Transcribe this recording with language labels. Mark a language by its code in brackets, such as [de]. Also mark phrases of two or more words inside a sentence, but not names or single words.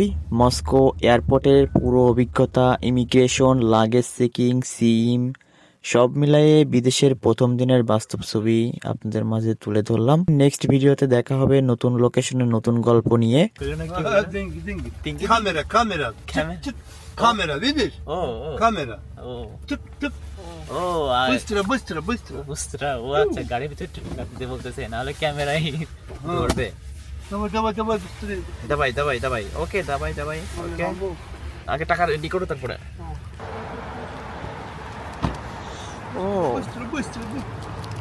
[bn] মস্কো এয়ারপোর্টের পুরো অভিজ্ঞতা, ইমিগ্রেশন, লাগেজ চেকিং, সিম সব মিলায়ে বিদেশের প্রথম দিনের বাস্তব ছবি আপনাদের মাঝে তুলে ধরলাম। নেক্সট ভিডিওতে দেখা হবে নতুন লোকেশনে নতুন গল্প নিয়ে। [ru] Деньги. Камера, камера. Камера? Чик, чик. Камера, видишь? [bn] ও [ru] Камера. [bn] ও [ru] Тык, тык. [bn] ও আর [ru] Быстро, быстро, быстро. [bn] বুঝরা ও আচ্ছা গাড়ির ভিতরে রাখতে বলতেছে নাহলে ক্যামেরাই ধরবে [ru] Давай, давай, давай, быстрее. [bn] দাবাই ওকে দাবাই ওকে আগে টাকা রেডি করো তারপরে ও [ru] Быстро, быстро, быстро.